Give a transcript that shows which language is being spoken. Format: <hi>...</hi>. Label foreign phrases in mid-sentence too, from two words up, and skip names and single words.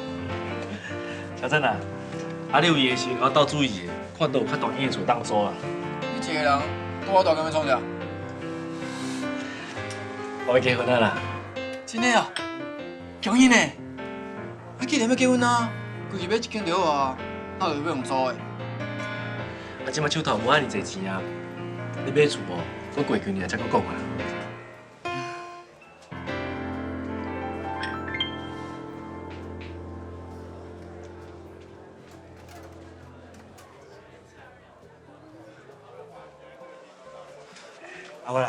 <nan>小郑啊，你有闲时我斗注意的，看到有较大间的厝当租啊。你一个人拄我大干要创啥？我要结婚啊啦！真的啊？恭喜呢！你既然要结婚啊，规日买一间楼啊，哪有要用租的？即摆手头无遐尼侪钱啊，你买厝无？我过几年才搁讲啊。阿我啦，</nan>